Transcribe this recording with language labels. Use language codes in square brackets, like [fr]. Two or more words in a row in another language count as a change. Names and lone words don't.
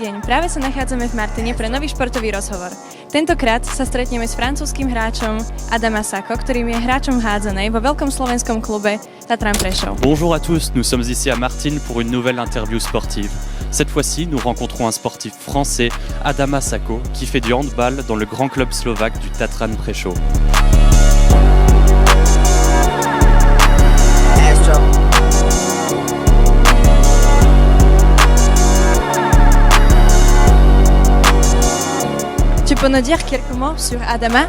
[sk] Práve sa nachádzame v Martine pre nový športový rozhovor. Tentokrát sa stretneme s francúzskym hráčom Adama Sako, ktorým je hráčom hádzanej vo veľkom slovenskom klube Tatran Prešov. [fr] Bonjour à tous, nous sommes ici à Martine pour une nouvelle interview sportive. Cette fois-ci, nous rencontrons un sportif français, Adama Sako, qui fait du handball dans le grand club slovaque du Tatran Prešov. Tu peux nous dire quelques mots sur Adama?